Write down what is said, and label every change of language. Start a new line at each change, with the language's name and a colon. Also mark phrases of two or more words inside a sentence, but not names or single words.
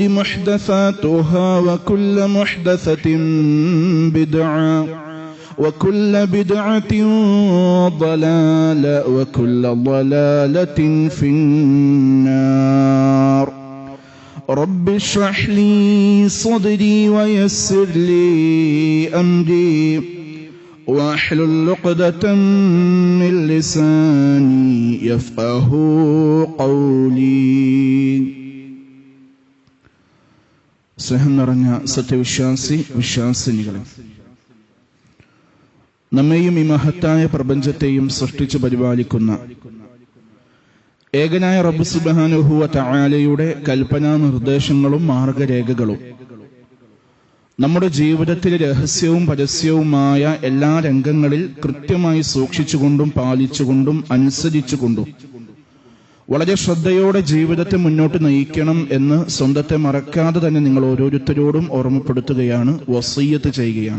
Arabic: محدثاتها وكل محدثة بدعة وكل بدعة ضلالة وكل ضلالة في النار رب اشرح لي صدري ويسر لي أمري واحلل عقدة من لساني يفقه قولي.
Malayalam: സ്നേഹം നിറഞ്ഞ വിശ്വാസിനികളെ, നമ്മെയും ഈ മഹത്തായ പ്രപഞ്ചത്തെയും സൃഷ്ടിച്ചു പരിപാലിക്കുന്ന ഏകനായ റബ്ബ്
Arabic: سبحانه وتعالى
Malayalam: കൽപ്പനാ നിർദ്ദേശങ്ങളും മാർഗരേഖകളും നമ്മുടെ ജീവിതത്തിലെ രഹസ്യവും പരസ്യവുമായ എല്ലാ രംഗങ്ങളിൽ കൃത്യമായി സൂക്ഷിച്ചുകൊണ്ടും പാലിച്ചുകൊണ്ടും അനുസരിച്ചുകൊണ്ടും വളരെ ശ്രദ്ധയോടെ ജീവിതത്തെ മുന്നോട്ട് നയിക്കണം എന്ന് സ്വന്തത്തെ മറക്കാതെ തന്നെ നിങ്ങൾ ഓരോരുത്തരോടും ഓർമ്മപ്പെടുത്തുകയാണ്, വസിയ്യത്ത് ചെയ്യുകയാണ്.